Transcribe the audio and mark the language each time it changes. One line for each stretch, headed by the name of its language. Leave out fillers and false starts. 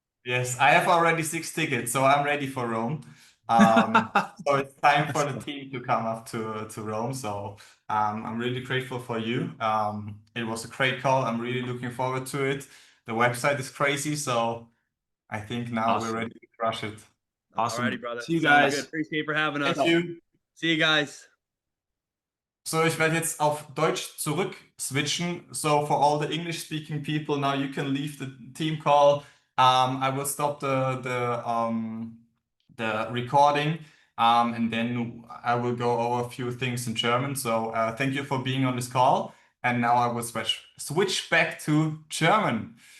English: Yes, I have already 6 tickets, so I'm ready for Rome. So it's time for the team to come up to Rome. So I'm really grateful for you. It was a great call. I'm really looking forward to it. The website is crazy, so I think now Awesome. we're ready to crush it. Awesome. Alrighty, brother. See you Sounds guys. good. Appreciate you for having us. Thank you. See you guys.
German: So, ich werde jetzt auf Deutsch zurück switchen.
English: So, for all the English-speaking people, now you can leave the team call. I will stop the recording, and then I will go over a few things in German. So, thank you for being on this call. And now I will switch back to German.